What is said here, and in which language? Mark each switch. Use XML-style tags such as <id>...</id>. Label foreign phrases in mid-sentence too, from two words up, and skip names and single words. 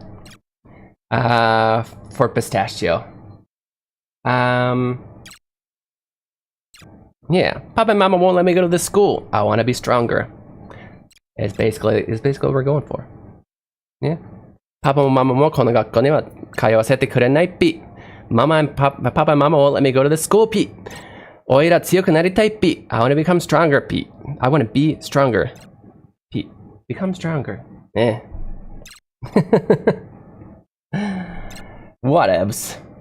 <en>For pistachio. Yeah. Papa and Mama won't let me go to this school. I want to be stronger. It's basically what we're going for.</en> <ja>Yeah.</ja> <en>Papa and Mama</en> <ja>も この 学校 に は 通わせて くれない ぴ.</ja> <en>Papa and Mama won't let me go to the school, Pete.</en> <ja>おいら 強く なりたい, Pete.</ja> <en>I want to become stronger, Pete. I want to be stronger, Pete. Become stronger. Eh. Whatevs.</en>